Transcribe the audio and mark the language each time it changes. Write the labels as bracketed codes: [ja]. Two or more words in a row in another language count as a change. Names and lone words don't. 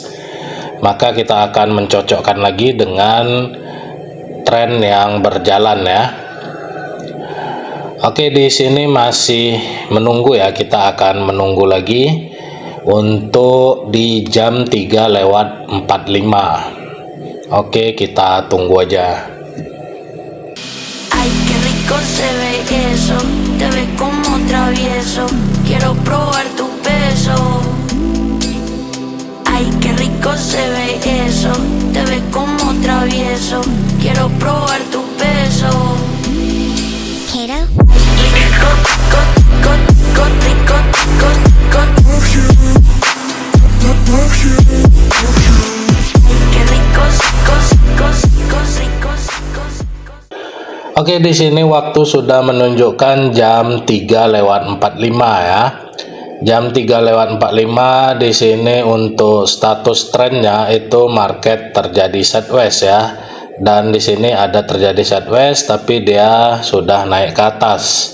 [id] Maka kita akan mencocokkan lagi dengan tren yang berjalan ya. Oke, di sini masih menunggu ya, kita akan menunggu lagi untuk di jam 3/45. Oke, kita tunggu aja. [es] Ay, qué rico se ve eso, te ves como travieso, quiero probar tu beso. Ay, qué rico se ve eso, te ves como travieso, quiero probar tu beso. Kato? Rico, rico, qué ricos, ricos. [id] Oke, di sini waktu sudah menunjukkan jam 3/45 ya. Jam 3/45 di sini untuk status trennya itu market terjadi sideways ya. Dan di sini ada terjadi sideways tapi dia sudah naik ke atas.